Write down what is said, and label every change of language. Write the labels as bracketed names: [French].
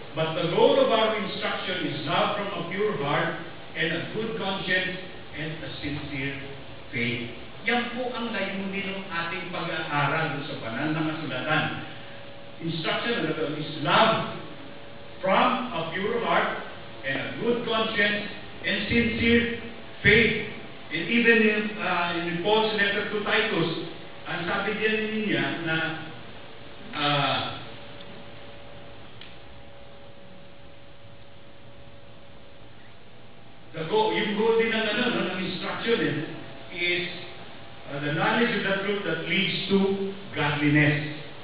[English] But the goal of our instruction is love from a pure heart and a good conscience and a sincere faith. [Filipino] Yan po ang layunin ng ating pag-aaral doon sa banal na kasulatan. [English] Instruction is love from a pure heart and a good conscience and sincere faith. And even in Paul's letter to Titus, [Filipino] ang sabi din niya na yung goal din ng [English] instruction is the knowledge of the truth that leads to godliness.